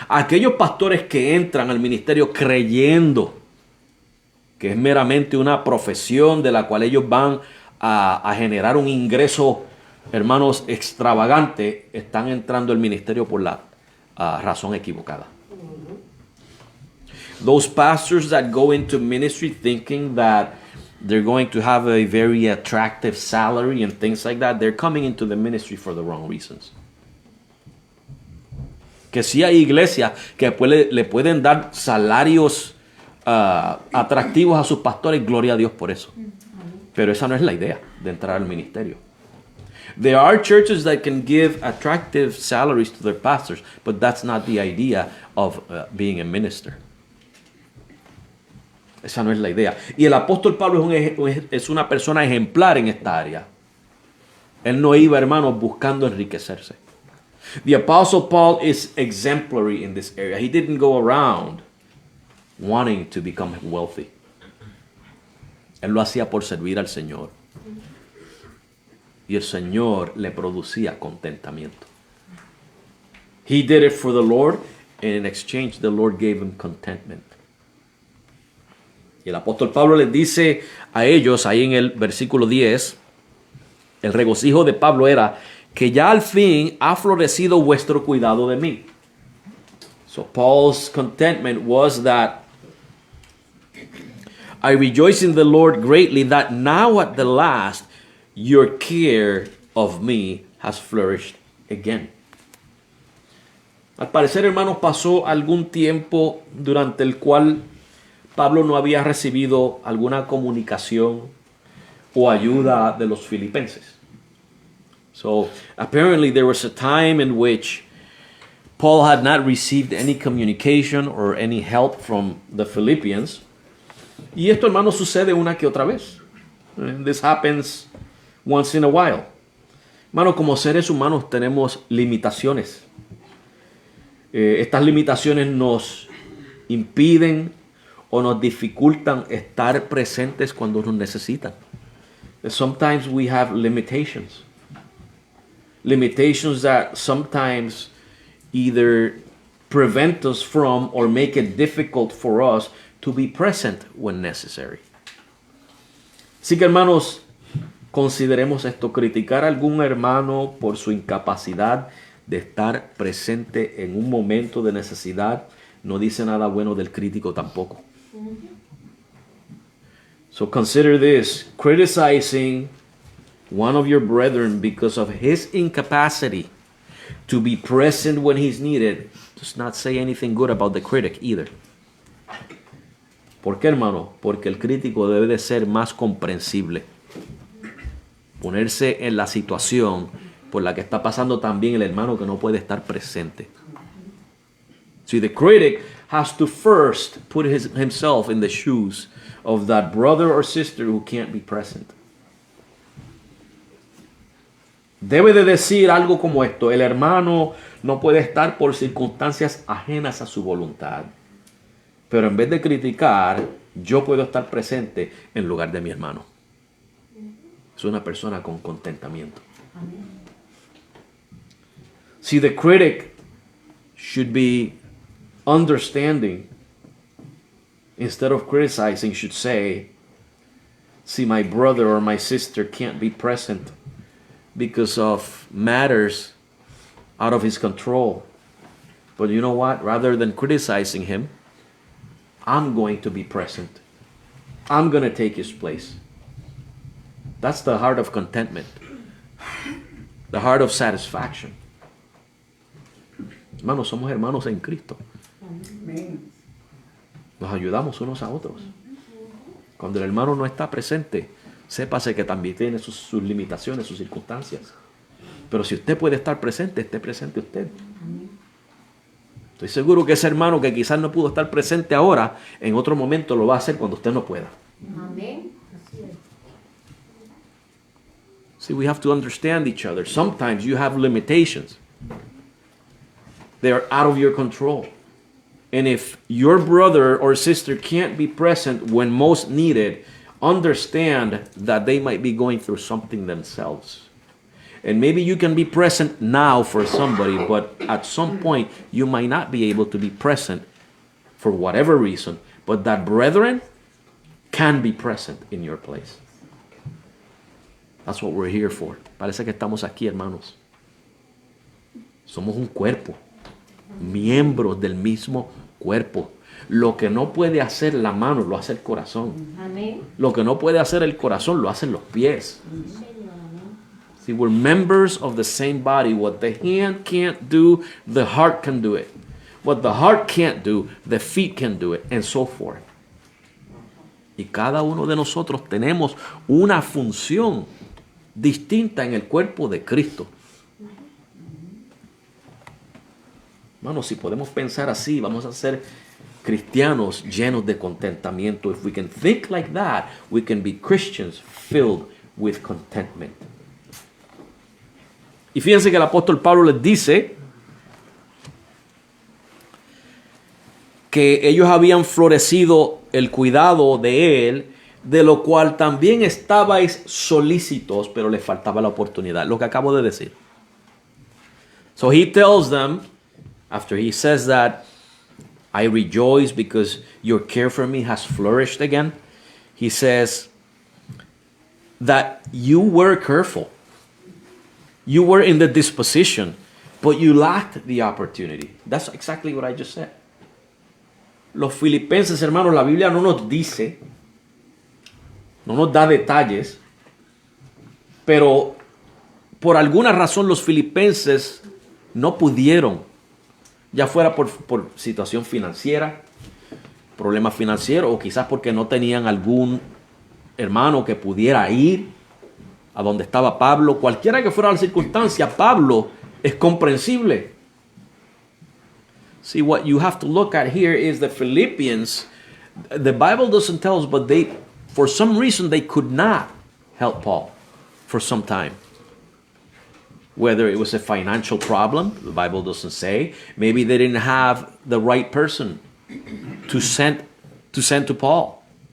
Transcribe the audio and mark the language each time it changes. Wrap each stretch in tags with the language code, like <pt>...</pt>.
<es>Aquellos pastores que entran al ministerio creyendo que es meramente una profesión de la cual ellos van a generar un ingreso, hermanos, extravagante, están entrando al ministerio por la razón equivocada.</es> <en>Those pastors that go into ministry thinking that they're going to have a very attractive salary and things like that, they're coming into the ministry for the wrong reasons.</en> <es>Que sí hay iglesias que le pueden dar salarios atractivos a sus pastores, gloria a Dios por eso. Pero esa no es la idea de entrar al ministerio.</es> <en>There are churches that can give attractive salaries to their pastors, but that's not the idea of being a minister.</en> <es>Esa no es la idea. Y el apóstol Pablo es una persona ejemplar en esta área. Él no iba, hermanos, buscando enriquecerse.</es> <en>The apostle Paul is exemplary in this area. He didn't go around wanting to become wealthy.</en> <es>Él lo hacía por servir al Señor. Y el Señor le producía contentamiento.</es> <en>He did it for the Lord, and in exchange the Lord gave him contentment.</en> <es>Y el apóstol Pablo les dice a ellos, ahí en el versículo 10, el regocijo de Pablo era que ya al fin ha florecido vuestro cuidado de mí.</es> <en>So Paul's contentment was that I rejoice in the Lord greatly that now at the last your care of me has flourished again.</en> <es>Al parecer, hermanos, pasó algún tiempo durante el cual Pablo no había recibido alguna comunicación o ayuda de los filipenses.</es> <en>So apparently there was a time in which Paul had not received any communication or any help from the Philippians.</en> <es>Y esto, hermanos, sucede una que otra vez.</es> <en>And this happens once in a while.</en> <es>Hermanos, como seres humanos tenemos limitaciones. Estas limitaciones nos impiden o nos dificultan estar presentes cuando nos necesitan.</es> <en>Sometimes we have limitations. Limitations that sometimes either prevent us from or make it difficult for us to be present when necessary.</en> <es>Así que, hermanos, consideremos esto. Criticar a algún hermano por su incapacidad de estar presente en un momento de necesidad, no dice nada bueno del crítico tampoco.</es> <en>So consider this: criticizing one of your brethren because of his incapacity to be present when he's needed does not say anything good about the critic either.</en> <es>¿Por qué, hermano? Porque el crítico debe de ser más comprensible, ponerse en la situación por la que está pasando también el hermano que no puede estar presente.</es> <en>See, the critic has to first put himself in the shoes of that brother or sister who can't be present.</en> <es>Debe de decir algo como esto: el hermano no puede estar por circunstancias ajenas a su voluntad, pero en vez de criticar, yo puedo estar presente en lugar de mi hermano. Es una persona con contentamiento.</es> <en>See, the critic should be understanding. Instead of criticizing, should say, see, my brother or my sister can't be present because of matters out of his control. But you know what? Rather than criticizing him, I'm going to be present. I'm going to take his place. That's the heart of contentment. The heart of satisfaction.</en> <es>Hermanos, somos hermanos en Cristo. Nos ayudamos unos a otros. Cuando el hermano no está presente, sépase que también tiene sus limitaciones, sus circunstancias. Pero si usted puede estar presente, esté presente usted. Estoy seguro que ese hermano que quizás no pudo estar presente ahora, en otro momento lo va a hacer cuando usted no pueda. Amén.</es> <en>See, we have to understand each other. Sometimes you have limitations. They are out of your control. And if your brother or sister can't be present when most needed, understand that they might be going through something themselves. And maybe you can be present now for somebody, but at some point you might not be able to be present for whatever reason. But that brethren can be present in your place. That's what we're here for.</en> <es>Parece que estamos aquí, hermanos. Somos un cuerpo, miembros del mismo cuerpo. Lo que no puede hacer la mano, lo hace el corazón. Amén. Lo que no puede hacer el corazón, lo hacen los pies.</es> <en>See, we're members of the same body. What the hand can't do, the heart can do it. What the heart can't do, the feet can do it, and so forth.</en> <es>Y cada uno de nosotros tenemos una función distinta en el cuerpo de Cristo. Hermanos, si podemos pensar así, vamos a ser cristianos llenos de contentamiento.</es> <en>If we can think like that, we can be Christians filled with contentment.</en> <es>Y fíjense que el apóstol Pablo les dice que ellos habían florecido el cuidado de él, de lo cual también estabais solícitos, pero les faltaba la oportunidad, lo que acabo de decir.</es> <en>So he tells them, after he says that, I rejoice because your care for me has flourished again. He says that you were careful. You were in the disposition, but you lacked the opportunity. That's exactly what I just said.</en> <es>Los filipenses, hermanos, la Biblia no nos dice, no nos da detalles, pero por alguna razón los filipenses no pudieron, ya fuera por situación financiera, problema financiero, o quizás porque no tenían algún hermano que pudiera ir a donde estaba Pablo. Cualquiera que fuera la circunstancia, Pablo es comprensible.</es> <en>See, what you have to look at here is the Philippians. The Bible doesn't tell us, but they, for some reason, they could not help Paul for some time. Whether it was a financial problem, the Bible doesn't say. Maybe they didn't have the right person to send to Paul.</en>